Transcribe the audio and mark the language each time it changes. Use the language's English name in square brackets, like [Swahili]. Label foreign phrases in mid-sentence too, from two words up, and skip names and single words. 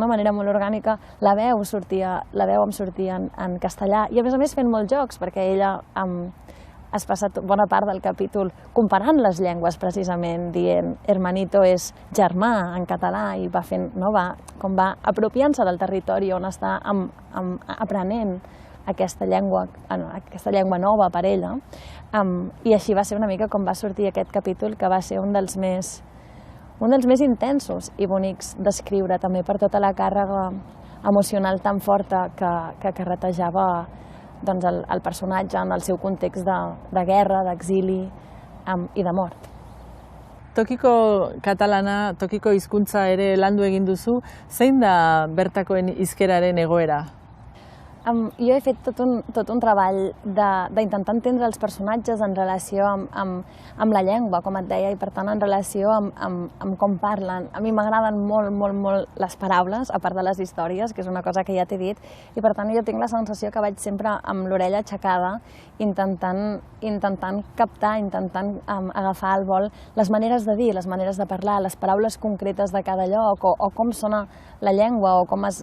[Catalan] d'una manera molt orgànica la veu em sortia en castellà i a més fent molts jocs perquè ella has passat bona part del capítol comparant les llengües precisament, dient hermanito és germà en català i va apropiant-se del territori on està aprenent aquesta llengua nova per ella i així va ser una mica com va sortir aquest capítol que va ser un dels més intensos i bonics d'escriure també per tota la càrrega emocional tan forta que carretejava el personatge en el seu context de guerra, d'exili i de mort. [Basque] Tokiko katalana, tokiko hizkuntza ere landu egin duzu, zein da bertakoen hizkeraren egoera? [Catalan] Jo he fet tot un treball d'intentar entendre els personatges en relació amb la llengua, com et deia, i per tant en relació amb com parlen. A mi m'agraden molt les paraules, a part de les històries, que és una cosa que ja t'he dit, i per tant jo tinc la sensació que vaig sempre amb l'orella aixecada, intentant captar, intentant agafar al vol les maneres de dir, les maneres de parlar, les paraules concretes de cada lloc, o com sona la llengua, o com